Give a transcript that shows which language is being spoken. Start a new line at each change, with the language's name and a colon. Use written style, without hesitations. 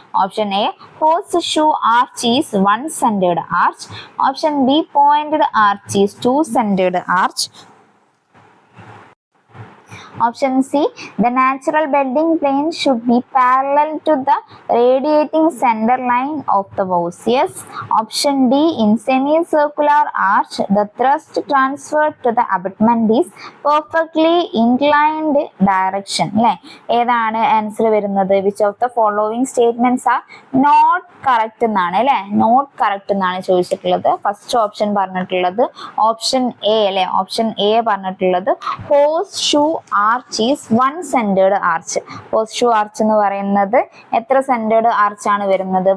English: Option A horseshoe arch is 1 centred arch, option B pointed arch is 2 centred arch, option C the natural bending plane should be parallel to the radiating center line of the Gaussian. Option D in semicircular arch the thrust transferred to the abutment is perfectly inclined direction.
Malayalam: അല്ലേ, ഏതാണ് answer വരുന്നത്?
English: which of the following statements are not correct
Malayalam: എന്നാണ് അല്ലേ. Not correct എന്നാണ് ചോദിച്ചിട്ടുള്ളത്. First option പറഞ്ഞിട്ടുള്ളത് option A അല്ലെ. Option A പറഞ്ഞിട്ടുള്ളത്
English: Horseshoe arch is 1 centred arch.
Malayalam: Horseshoe arch എന്ന് പറയുന്നത് എത്ര സെന്റേർഡ് ആർച്ച് ആണ് വരുന്നത്?